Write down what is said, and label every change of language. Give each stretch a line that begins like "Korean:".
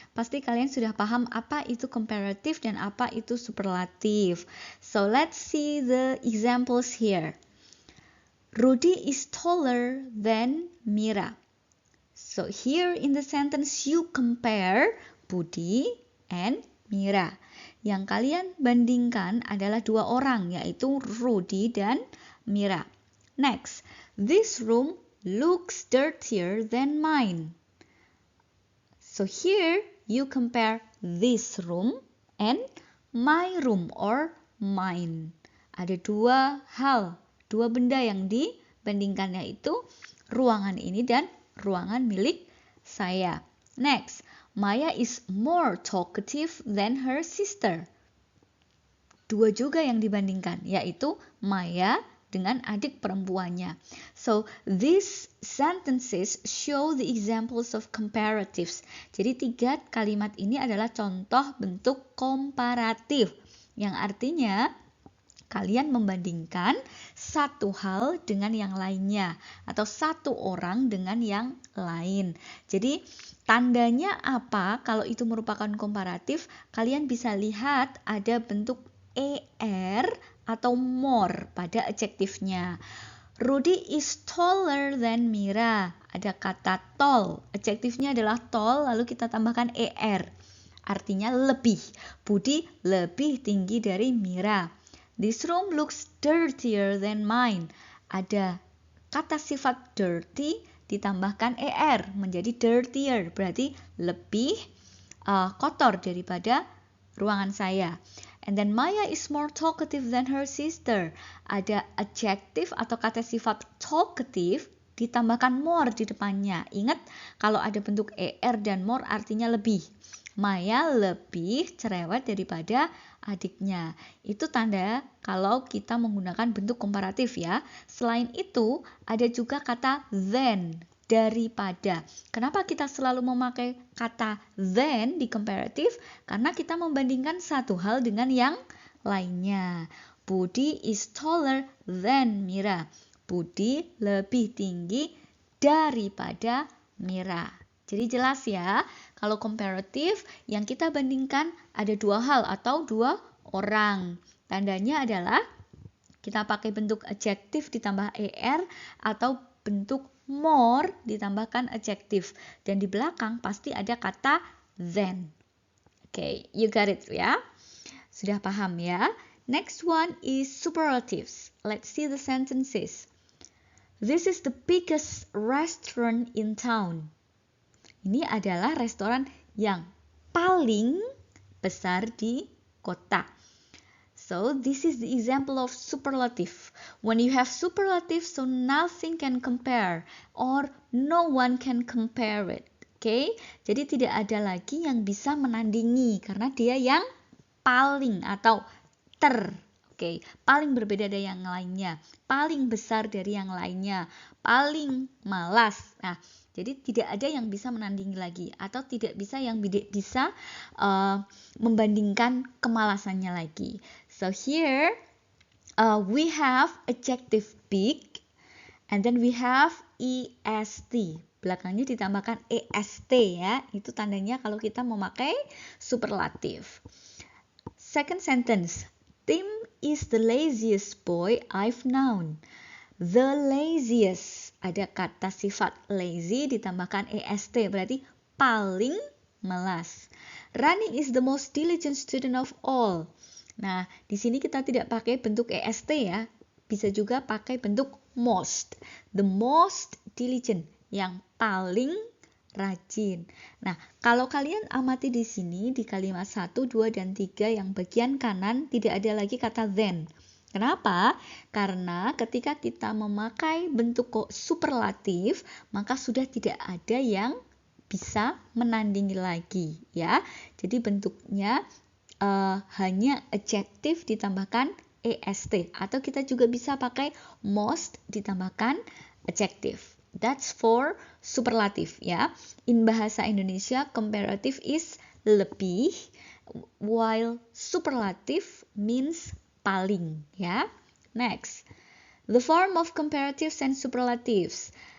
Indonesian: Pasti kalian sudah paham apa itu comparative dan apa itu superlative.
English: So let's see the examples here. Rudy is taller than Mira. So here in the sentence you compare Budi and Mira.
Indonesian: Yang kalian bandingkan adalah dua orang, yaitu Rudy dan Mira.
English: Next, this room looks dirtier than mine. So here you compare this room and my room or mine.
Indonesian: Ada dua hal, dua benda yang dibandingkan, yaitu ruangan ini dan ruangan milik saya.
English: Next, Maya is more talkative than her sister.
Indonesian: Dua juga yang dibandingkan, yaitu Maya dengan adik perempuannya.
English: So, these sentences show the examples of comparatives.
Indonesian: Jadi 3 kalimat ini adalah contoh bentuk komparatif, yang artinya kalian membandingkan satu hal dengan yang lainnya atau satu orang dengan yang lain. Jadi tandanya apa kalau itu merupakan komparatif? Kalian bisa lihat ada bentuk er atau more pada adjektifnya.
English: Rudy is taller than Mira.
Indonesian: Ada kata tall. Adjektifnya adalah tall lalu kita tambahkan er. Artinya lebih. Budi lebih tinggi dari Mira.
English: This room looks dirtier than mine.
Indonesian: Ada kata sifat dirty ditambahkan er menjadi dirtier, berarti lebih kotor daripada ruangan saya.
English: And then Maya is more talkative than her sister.
Indonesian: Ada adjective atau kata sifat talkative ditambahkan more di depannya. Ingat kalau ada bentuk er dan more artinya lebih. Maya lebih cerewet daripada adiknya. Itu tanda kalau kita menggunakan bentuk komparatif ya. Selain itu, ada juga kata than, daripada. Kenapa kita selalu memakai kata than di comparative? Karena kita membandingkan satu hal dengan yang lainnya.
English: Budi is taller than Mira.
Indonesian: Budi lebih tinggi daripada Mira. Jadi jelas ya, kalau komparatif yang kita bandingkan ada dua hal atau dua orang. Tandanya adalah kita pakai bentuk adjektif ditambah er atau bentuk more ditambahkan adjektif. Dan di belakang pasti ada kata than.
English: Okay, you got it
Indonesian: ya? Sudah paham ya?
English: Next one is superlatives. Let's see the sentences. This is the biggest restaurant in town.
Indonesian: Ini adalah restoran yang paling besar di kota.
English: So, this is the example of superlative. When you have superlative, so nothing can compare or no one can compare it. Okay?
Indonesian: Jadi tidak ada lagi yang bisa menandingi karena dia yang paling atau okay, paling berbeda dari yang lainnya, paling besar dari yang lainnya, paling malas. Nah, jadi tidak ada yang bisa menandingi lagi atau tidak bisa yang bisa membandingkan kemalasannya lagi.
English: So here we have adjective big and then we have est.
Indonesian: Belakangnya ditambahkan est ya. Itu tandanya kalau kita memakai superlatif.
English: Second sentence. Tim is the laziest boy I've known. The laziest.
Indonesian: Ada kata sifat lazy ditambahkan est, berarti paling malas.
English: Rani is the most diligent student of all.
Indonesian: Nah, di sini kita tidak pakai bentuk est ya. Bisa juga pakai bentuk most.
English: The most diligent,
Indonesian: yang paling rajin. Nah, kalau kalian amati di sini di kalimat 1, 2, dan 3 yang bagian kanan tidak ada lagi kata then. Kenapa? Karena ketika kita memakai bentuk superlatif, maka sudah tidak ada yang bisa menandingi lagi ya. Jadi bentuknya hanya adjective ditambahkan est, atau kita juga bisa pakai most ditambahkan adjective.
English: That's for superlative ya. In bahasa Indonesia, comparative is lebih, while superlative means paling ya. Next, the form of comparatives and superlatives.